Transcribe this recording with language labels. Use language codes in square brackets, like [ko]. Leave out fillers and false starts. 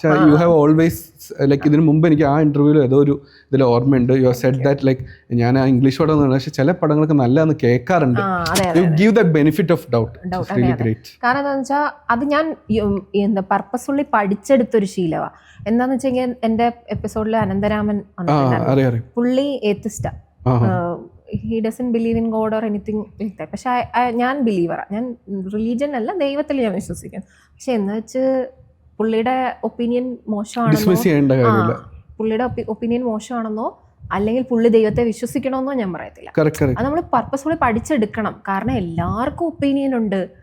[en] you have always like [ml] ഇതിന് മുമ്പ് എനിക്ക് ആ ഇന്റർവ്യൂവിൽ ഏതോ ഒരു ഇതിൽ ഓർമ്മയുണ്ട്, [en] you have said that like [ml] ഞാൻ ആ ഇംഗ്ലീഷ് പടം എന്ന് പറഞ്ഞാൽ പക്ഷെ ചില പടങ്ങളൊക്കെ നല്ലതെന്ന് കേൾക്കാറുണ്ട്. [en] You give that benefit of doubt. [ml] കാരണം എന്താണെന്ന് വെച്ചാൽ അത് ഞാൻ പർപ്പസ്ഫുള്ളി പഠിച്ചെടുത്തൊരു ശീലമാണ്. എന്താന്ന് വെച്ച് കഴിഞ്ഞാൽ എന്റെ എപ്പിസോഡിൽ അനന്തരാമൻ പുള്ളി ഏത്തിസ്റ്റാ. [en] he doesn't believe in God or anything like that. [ml] പക്ഷെ ഞാൻ ബിലീവറാണ്, ഞാൻ റിലീജിയൻ അല്ല, ദൈവത്തിൽ ഞാൻ വിശ്വസിക്കുന്നു. പക്ഷെ എന്ന് വെച്ച് പുള്ളിയുടെ ഒപ്പീനിയൻ മോശമാണെന്നോ, പുള്ളിയുടെ ഒപ്പീനിയൻ മോശമാണെന്നോ അല്ലെങ്കിൽ പുള്ളി ദൈവത്തെ വിശ്വസിക്കണമെന്നോ ഞാൻ പറയത്തില്ല. അത് നമ്മൾ പർപ്പസ്ഫുള്ളി പഠിച്ചെടുക്കണം. കാരണം എല്ലാവർക്കും ഒപ്പീനിയൻ ഉണ്ട്.